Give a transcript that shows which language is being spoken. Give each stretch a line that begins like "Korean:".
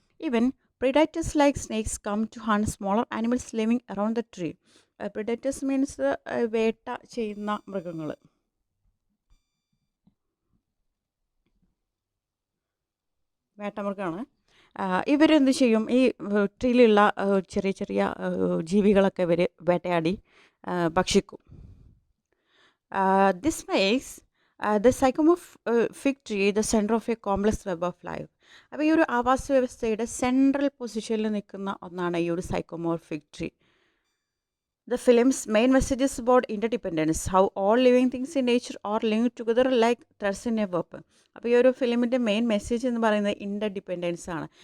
English: Even predators like snakes come to hunt smaller animals living around the tree. Predators means
Malayalam: വേട്ട ചെയ്യുന്ന മൃഗങ്ങൾ. വേട്ടമൃഗമാണ്. ഇവരെന്ത് ചെയ്യും, ഈ ട്രീയിലുള്ള ചെറിയ ചെറിയ ജീവികളൊക്കെ ഇവർ വേട്ടയാടി ഭക്ഷിക്കും.
English: This makes the sycamore fig tree the center of a complex web of life.
Malayalam: അപ്പോൾ ഈ ഒരു ആവാസ വ്യവസ്ഥയുടെ സെൻട്രൽ പൊസിഷനിൽ നിൽക്കുന്ന ഒന്നാണ് ഈ ഒരു സൈക്കോമോർ fig tree.
English: The film's main messages about interdependence, how all living things in nature are link together like threads in a web.
Malayalam: അപ്പോൾ ഈ ഒരു ഫിലിമിൻ്റെ മെയിൻ മെസ്സേജ് എന്ന് പറയുന്നത് ഇൻ്റർഡിപെൻഡൻസ് ആണ്.